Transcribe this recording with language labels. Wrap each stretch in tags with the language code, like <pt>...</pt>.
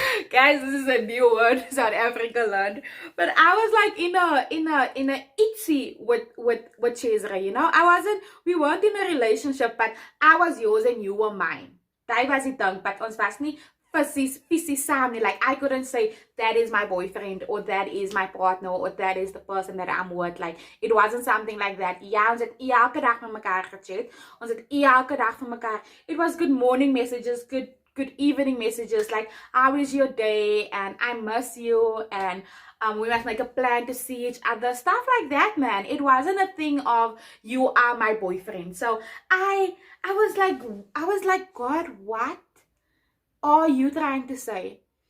<en>Guys, this is a new word South Africa learned. But I was like in a itsy with Cesare, you know. We weren't in a relationship, but I was yours and you were mine. That was it done, but</en> <af>ons was nie fisies saam nie.</af> <en>Like I couldn't say that is my boyfriend or that is my partner or that is the person that I'm with. Like it wasn't something like that.</en> <af>Ja, ons het elke dag met mekaar gechat. Ons het elke dag van mekaar.</af> <en>It was good morning messages, good evening messages, like how is your day and I miss you and we must make a plan to see each other, stuff like that, man. It wasn't a thing of you are my boyfriend. So I was like, God, what are you trying to say?</en>